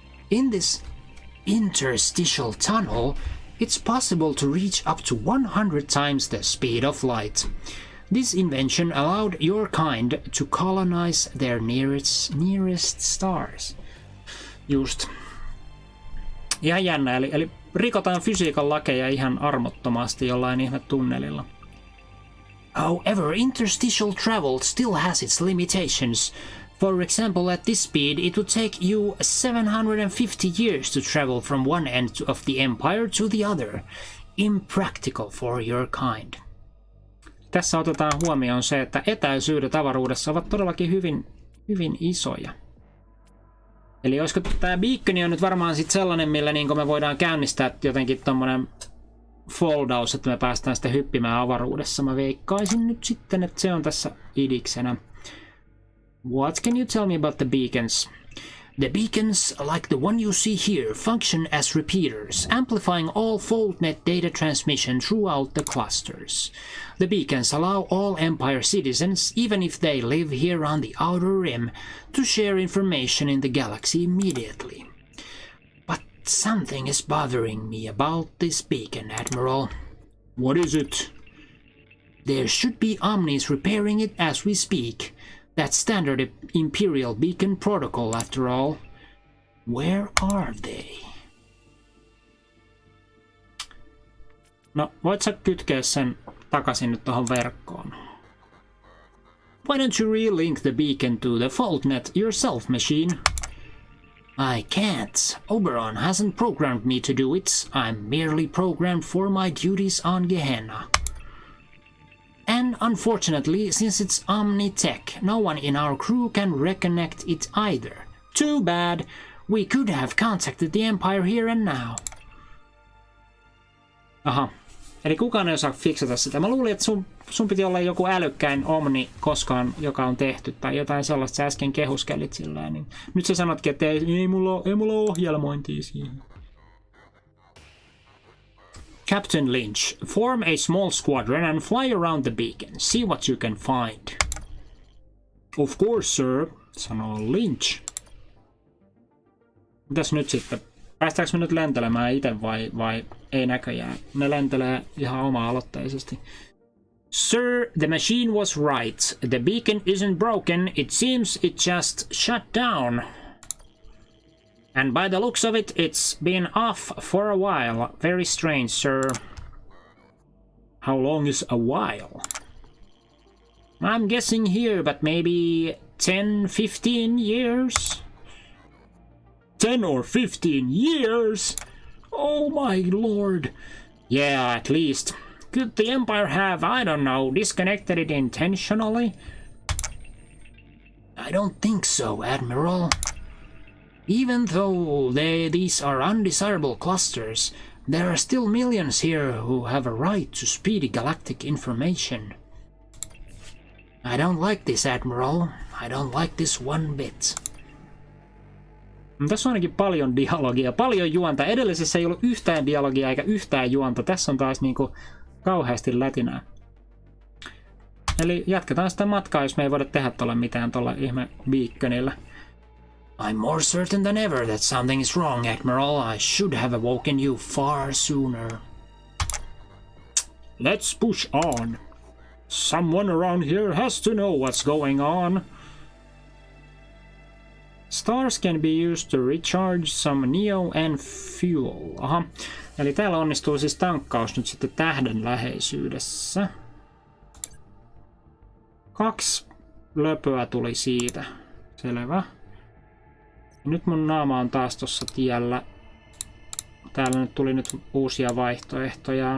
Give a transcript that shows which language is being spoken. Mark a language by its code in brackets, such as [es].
[en] In this interstitial tunnel, it's possible to reach up to 100 times the speed of light. This invention allowed your kind to colonize their nearest stars. Just. [fi] Ihan jännä, eli rikotaan fysiikan lakeja ihan armottomasti jollain ihme tunnelilla. [en] However, interstitial travel still has its limitations. For example, at this speed, it would take you 750 years to travel from one end of the Empire to the other. Impractical for your kind. [fi] Tässä otetaan huomioon se, että etäisyydet avaruudessa ovat todellakin hyvin isoja. Eli olisiko tämä beaconi on nyt varmaan sit sellainen, millä niin me voidaan käynnistää jotenkin tommonen foldaus, että me päästään sitten hyppimään avaruudessa. Mä veikkaisin nyt sitten, että se on tässä idiksenä. [en] What can you tell me about the beacons? The beacons, like the one you see here, function as repeaters, amplifying all FoldNet data transmission throughout the clusters. The beacons allow all Empire citizens, even if they live here on the Outer Rim, to share information in the galaxy immediately. But something is bothering me about this beacon, Admiral. What is it? There should be Omnis repairing it as we speak. That's standard Imperial beacon protocol, after all. Where are they? [fi] No, voit sä kytkeä sen takaisin nyt tohon verkkoon? [en] Why don't you relink the beacon to the FoldNet yourself, machine? I can't. Oberon hasn't programmed me to do it. I'm merely programmed for my duties on Gehenna. And unfortunately, since it's Omni-tech, no one in our crew can reconnect it either. Too bad. We could have contacted the Empire here and now. Aha. [fi] Eli kukaan ei osaa fiksata sitä. Mä luulin, että sun piti olla joku älykkäin Omni koskaan, joka on tehty, tai jotain sellaista sä äsken kehuskelit sillä. Niin nyt sä sanotkin, että ei mulla ole ohjelmointia siihen. [en] Captain Lynch, form a small squadron and fly around the beacon. See what you can find. Of course, sir, sanoo Lynch. [fi] Mitäs nyt sitten? Päästäänkö me nyt lentelemään itse vai ei näköjään? Ne lentelee ihan oma-aloitteisesti. [en] Sir, the machine was right. The beacon isn't broken. It seems it just shut down. And by the looks of it, it's been off for a while. Very strange, sir. How long is a while? I'm guessing here, but maybe 10, 15 years? 10 or 15 years? Oh my lord. Yeah, at least. Could the Empire have, I don't know, disconnected it intentionally? I don't think so, Admiral. Even though these are undesirable clusters, there are still millions here who have a right to speedy galactic information. I don't like this, Admiral. I don't like this one bit. [fi] Tässä on ainakin paljon dialogia, paljon juonta. Edellisessä ei ollut yhtään dialogia eikä yhtään juonta. Tässä on taas niinku kauheasti lätinää. Eli jatketaan sitä matkaa, jos me ei voida tehdä tuolla mitään tuolla ihme beaconilla. [en] I'm more certain than ever that something is wrong, Admiral. I should have awoken you far sooner. Let's push on. Someone around here has to know what's going on. Stars can be used to recharge some neo and fuel. Aha. [fi] Eli täällä onnistuu siis tankkaus nyt sitten tähden läheisyydessä. 2 löpöä tuli siitä. Selvä. Nyt mun naama on taas tossa tiellä. Täällä nyt tuli nyt uusia vaihtoehtoja.